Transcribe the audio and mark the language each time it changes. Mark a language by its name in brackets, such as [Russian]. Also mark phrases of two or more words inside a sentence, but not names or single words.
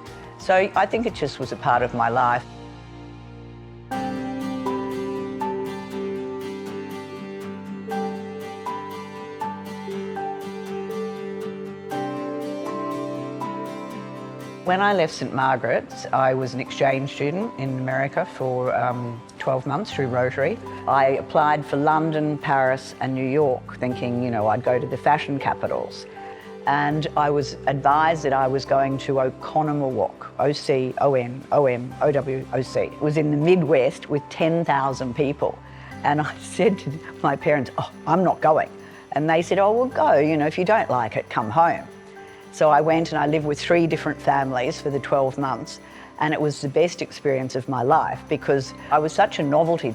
[English] So I think it just was a part of my life. When I left St Margaret's, I was an exchange student in America for 12 months through Rotary. I applied for London, Paris and New York, thinking, you know, I'd go to the fashion capitals. And I was advised that I was going to Oconomowoc, O-C-O-N, O-M, O-W, O-C. It was in the Midwest with 10,000 people. And I said to my parents, oh, I'm not going. And they said, oh, well, go, you know, if you don't like it, come home. So I went and I lived with 3 different families for the 12 months, and it was the best experience of my life because I was such a novelty.